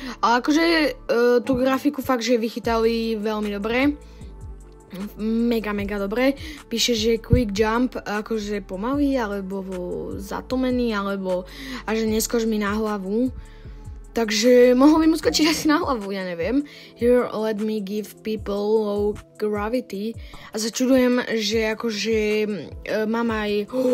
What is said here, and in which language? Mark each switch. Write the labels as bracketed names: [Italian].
[Slovak] A akože tú grafiku fakt, že vychytali veľmi dobre. Mega dobre. Píše, že quick jump, akože pomalý, alebo zatomený, alebo a že neskoč mi na hlavu. Takže mohol by mu skočiť asi na hlavu, ja neviem. [English] Here, let me give people low gravity. [Slovak] A sa čudujem, že akože mám aj...